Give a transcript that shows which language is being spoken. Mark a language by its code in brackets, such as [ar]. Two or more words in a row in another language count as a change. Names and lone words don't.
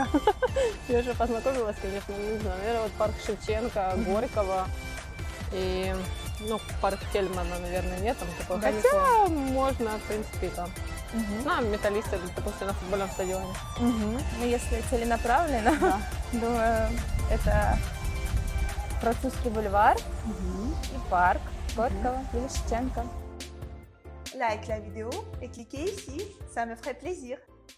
[ru] Я уже познакомилась, конечно, не знаю. Наверное, вот парк Шевченко, Горького и, ну, парк Тельмана, наверное, нет там такого. Далеко. Хотя можно, в принципе, и там. На металлисты, допустим, на футбольном стадионе. Ну, если целенаправленно, думаю, это Французский бульвар и парк Горького или Шевченко. [fr] Like la vidéo et cliquez ici, ça me ferait plaisir.